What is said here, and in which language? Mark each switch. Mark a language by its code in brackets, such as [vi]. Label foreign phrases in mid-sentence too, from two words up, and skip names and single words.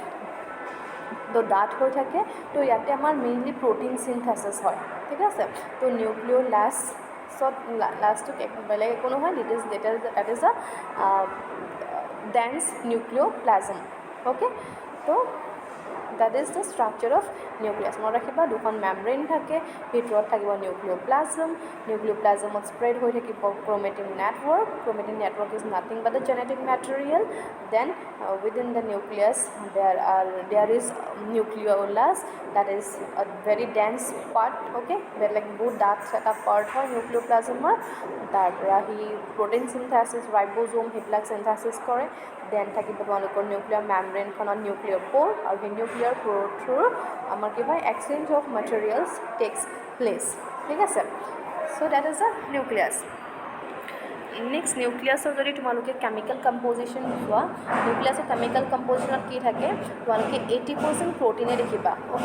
[as] তো ডাঠ হৈ থাকে তো ইয়াতে আমাৰ মেইনলি [en] protein synthesis [as] হয় ঠিক আছে তো নিউক্লিঅ'লাছত লাছটো বেলেগ একো নহয় [en] that is a dense nucleoplasm [as] অ'কে তো [en] that is the structure of nucleus [as] মনত ৰাখিবা দুখন মেমব্ৰেইন থাকে ভিতৰত থাকিব নিউক্লিঅ'প্লাজমত স্প্ৰেড হৈ থাকিব ক্ৰমেটিন [en] network is nothing but the genetic material then within the nucleus there is nucleolus that is a very dense part okay [as] বেলেগ বহুত ডাঠ এটা পাৰ্ট হয় নিউক্লিঅ'প্লাজমৰ তাৰ পৰা সি [en] protein synthesis ribosome [as] সেইবিলাক চিনথেচিছ কৰে দেন থাকিব তোমালোকৰ [en] nuclear membraneখনত nuclear pore [as] আৰু সেই নিউক্লিয়াৰ যাৰ থ্ৰুৰ আমাৰ কি হয় [en] exchange of materials takes place [as] ঠিক আছে [en] so that is the nucleus next [as] নিউক্লিয়াছৰ যদি তোমালোকে [en] chemical composition [as] চোৱা নিউক্লিয়াছৰ [en] chemical compositionত [as] কি থাকে তোমালোকে 80% প্ৰ'টিনে দেখিবা অ'কে